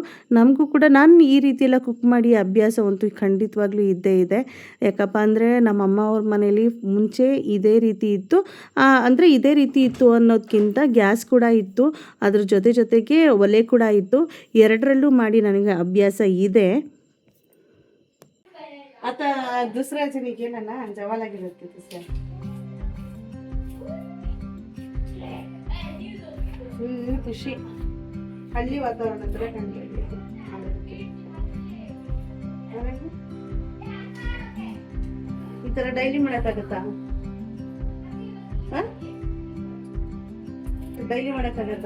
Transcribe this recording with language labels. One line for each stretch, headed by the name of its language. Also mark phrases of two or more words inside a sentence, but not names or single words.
Kannada: ನಮಗೂ ಕೂಡ ನಾನು ಈ ರೀತಿ ಎಲ್ಲ ಕುಕ್ ಮಾಡಿ ಅಭ್ಯಾಸ ಅಂತೂ ಖಂಡಿತವಾಗ್ಲೂ ಇದ್ದೇ ಇದೆ. ಯಾಕಪ್ಪ ಅಂದರೆ ನಮ್ಮಮ್ಮ ಅವ್ರ ಮನೇಲಿ ಮುಂಚೆ ಇದೇ ರೀತಿ ಇತ್ತು. ಅಂದರೆ ಇದೇ ರೀತಿ ಇತ್ತು ಅನ್ನೋದಕ್ಕಿಂತ ಗ್ಯಾಸ್ ಕೂಡ ಇತ್ತು, ಅದ್ರ ಜೊತೆಗೆ ಒಲೆ ಕೂಡ ಇತ್ತು. ಎರಡರಲ್ಲೂ ಮಾಡಿ ನನಗೆ ಅಭ್ಯಾಸ ಇದೆ.
Marathi: आता दुसऱ्या जणी गेला ना जेवायला गेले होते दुसऱ्या
Kannada: ಖುಷಿ ಹಳ್ಳಿ ವಾತಾವರಣ ಹತ್ರ ಕಂಡಿದ್ದೆ. ಈ ಥರ ಡೈಲಿ ಮಾಡೋಕ್ಕಾಗತ್ತಾ? ಡೈಲಿ ಮಾಡೋಕ್ಕಾಗತ್ತಾ?